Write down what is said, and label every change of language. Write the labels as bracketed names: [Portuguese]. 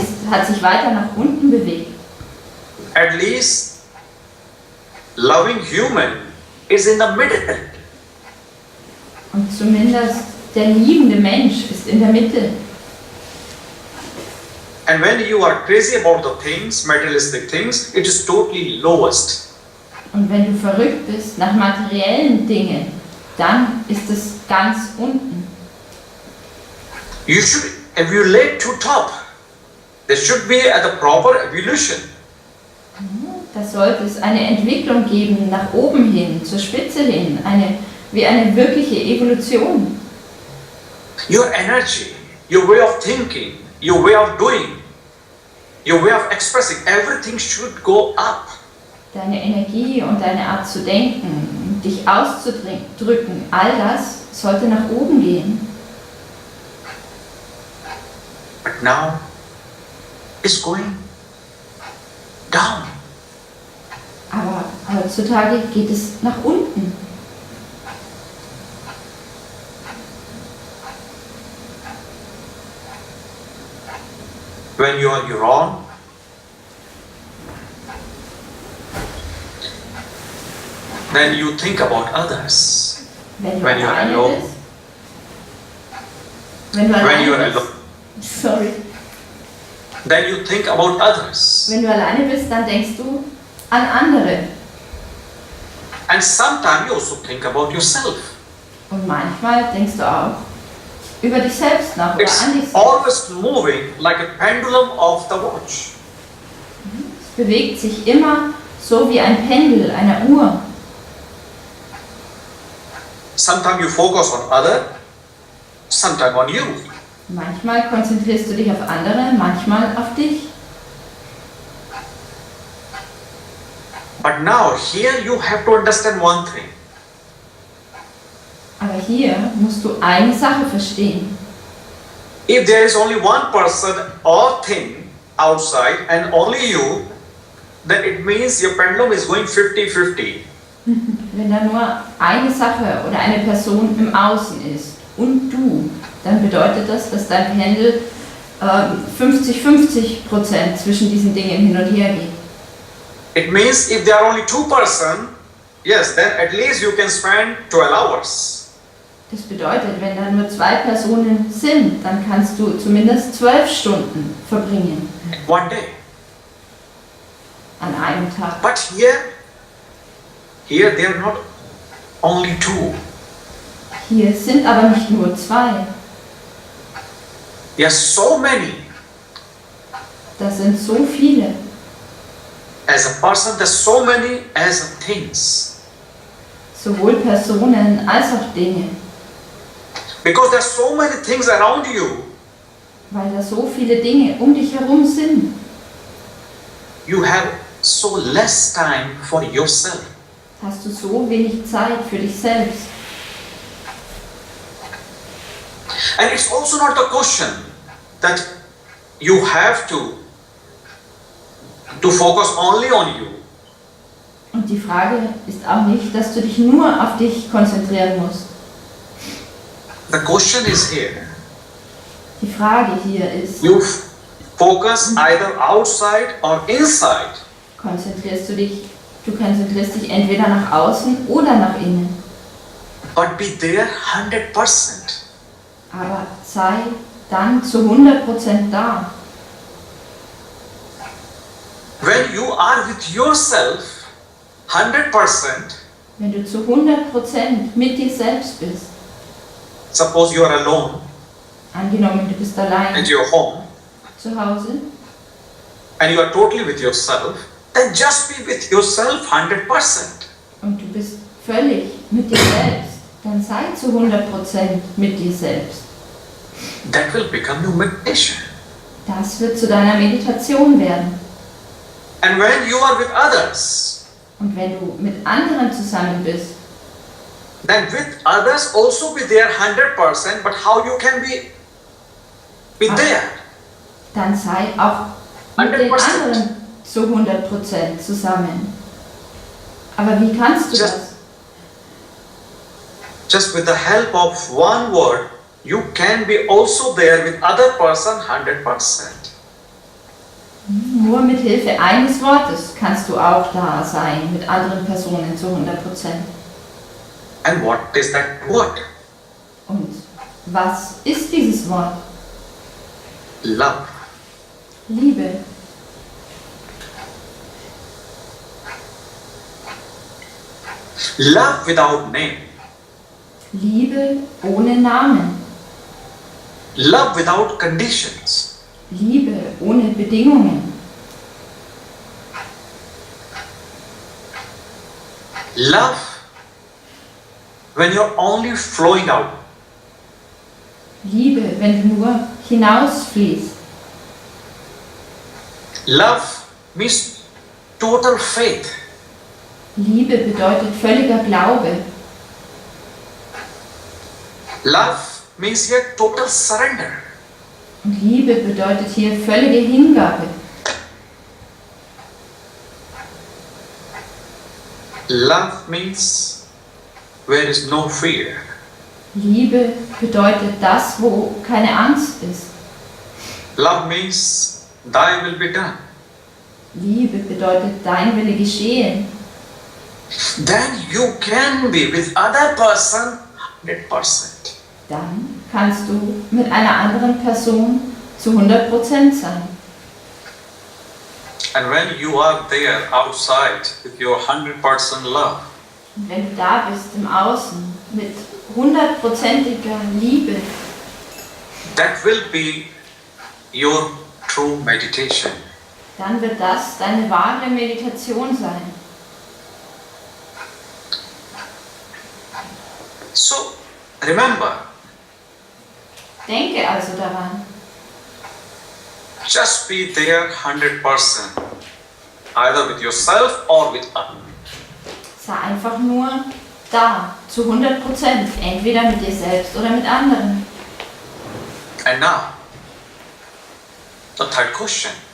[German] Hat sich weiter nach unten bewegt. [English] At least loving human is in the middle. [German] Und zumindest der liebende Mensch ist in der Mitte. [English] And when you are crazy about the things, materialistic things, it is totally lowest. [German] Und wenn du verrückt bist nach materiellen Dingen, dann ist es ganz unten. [English] You should evaluate to top. There should be a proper evolution. [German] Da sollte es eine Entwicklung geben nach oben hin, zur Spitze hin, wie eine wirkliche Evolution. [English] Your energy, your way of thinking, your way of doing your way of expressing, everything should go up. [German] Deine Energie und deine Art zu denken, dich auszudrücken, all das sollte nach oben gehen. [English] But now it's going down. [German] Aber heutzutage geht es nach unten. [English] When you are your own, then you think about others. [German] Wenn [English] When [German] du [English] you are [German] alleine [English] alone. [German] bist. Wenn du [English] When you are [German] alleine [English] alone, [German] bist. Sorry. [English] then you think about others. [German] Wenn du alleine bist, dann denkst du an andere. [English] And sometimes you also think about yourself. [German] Und manchmal denkst du auch über dich selbst nach oder [English] It's [German] an dich selbst. [English] always moving like a pendulum of the watch. [German] Es bewegt sich immer so wie ein Pendel einer Uhr. [English] Sometimes you focus on other, sometimes on you. [German] Manchmal konzentrierst du dich auf andere, manchmal auf dich. [English] But now here you have to understand one thing. [German] Aber hier musst du eine Sache verstehen. [English] If there is only one person or thing outside and only you, then it means your pendulum is going 50-50. [German] Wenn da nur eine Sache oder eine Person im Außen ist und du, dann bedeutet das, dass dein Pendel 50-50% zwischen diesen Dingen hin und her geht. [English] It means if there are only two persons, yes, then at least you can spend 12 hours. [German] Das bedeutet, wenn da nur zwei Personen sind, dann kannst du zumindest 12 Stunden verbringen [English] One day. [German] an einem Tag. [English] But here there are not only two. [German] Hier sind aber nicht nur zwei, [English] There are so many. [German] das sind so viele. [English] As a person, there's so many as things. [German] Sowohl Personen als auch Dinge, [English] Because there's so many things around you. [German] weil da so viele Dinge um dich herum sind. [English] You have so less time for yourself. [German] Hast du so wenig Zeit für dich selbst. [English] And it's also not the question that you have to focus only on you. [German] Und die Frage ist auch nicht, dass du dich nur auf dich konzentrieren musst. [English] The question is here. [German] Die Frage hier ist, [English] You focus either outside or inside. [German] du konzentrierst dich entweder nach außen oder nach innen. [English] But be there 100%. [German] Aber sei dann zu 100% da. [English] When you are with yourself 100%, [German] Wenn du zu 100% mit dir selbst bist. [English] suppose you are alone [German] Angenommen, du bist allein [English] at your home [German] zu Hause [English] and you are totally with yourself, then just be with yourself 100%. [German] und du bist völlig mit dir selbst, dann sei zu 100% mit dir selbst. [English] That will become your meditation. [German] Das wird zu deiner Meditation werden. [English] And when you are with others, [German] Und wenn du mit anderen zusammen bist, [English] then with others also be there 100%, but how you can be there? [German] dann sei auch mit den [English] 100%. [German] anderen zu 100% zusammen. Aber wie kannst du [English] Just- [German] das? [English] Just with the help of one word, you can be also there with other person 100%. [German] Nur mit Hilfe eines Wortes kannst du auch da sein mit anderen Personen zu 100%. [English] And what is that word? [German] Und was ist dieses Wort? [English] Love. [German] Liebe. [English] Love without name. [German] Liebe ohne Namen. [English] Love without conditions. [German] Liebe ohne Bedingungen. [English] Love when you're only flowing out. [German] Liebe, wenn du nur hinausfließt. [English] Love means total faith. [German] Liebe bedeutet völliger Glaube. [English] Love means here total surrender. [German] Und Liebe bedeutet hier völlige Hingabe. [English] Love means where is no fear. [German] Liebe bedeutet das, wo keine Angst ist. [English] Love means thy will be done. [German] Liebe bedeutet dein Wille geschehen. [English] Then you can be with other person 100%. [German] Dann kannst du mit einer anderen Person zu 100% sein. [English] And when you are there outside with your 100% love, [German] Und wenn du da bist im Außen mit 100%iger Liebe, [English] that will be your true meditation. [German] dann wird das deine wahre Meditation sein. [English] So, remember, [German] Denke also daran, [English] just be there 100%, either with yourself or with others. [German] sei einfach nur da, zu 100%, entweder mit dir selbst oder mit anderen. [English] And now, the third question.